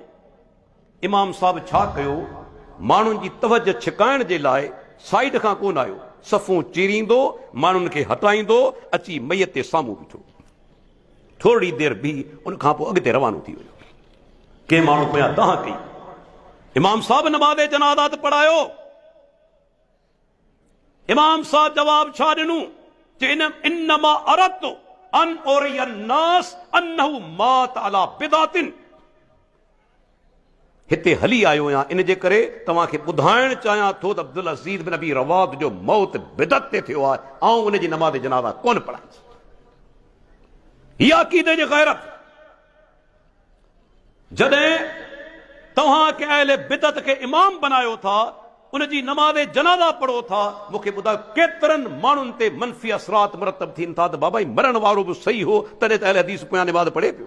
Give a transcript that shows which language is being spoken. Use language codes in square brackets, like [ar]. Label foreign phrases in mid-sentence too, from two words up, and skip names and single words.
[sd] इमाम साहब छा कयो, माण्हुनि जी तवजो छिकाइण जे लाइ साइड खां कोन आयो, सफ़ूं चीरींदो, माण्हुनि खे हटाईंदो, अची मैयत जे साम्हूं बीठो। थोरी देरि बीह, उन खां पोइ अॻिते रवानो थी वियो। कंहिं माण्हू पोयां तव्हां कई, इमाम साहब नमाज़ जनाज़ा त पढ़ायो। इमाम साहब जवाब छा ॾिनो, [ar] إنما أردت أن أري الناس أنه مات على بدعة. [sd] हिते हली आयो आहियां इन जे करे तव्हांखे ॿुधाइण चाहियां थो त अब्दुल अज़ीज़ बिन अबी रवाद जो मौत बिदत ते थियो आहे ऐं उनजी नमाज़ जनाज़ा कोन पढ़ाई। हीअ अक़ीदे जी गैरत। जॾहिं तव्हां के अहले बिदत खे इमाम बनायो था, उनजी नमाज़ जनाज़ा पढ़ो था, मूंखे ॿुधायो केतिरनि माण्हुनि ते मनफ़ी असरात मुरतब थियनि था त बाबा मरण वारो बि सही हो तॾहिं त अहले हदीस पोयां नमाज़ पढ़े पियो।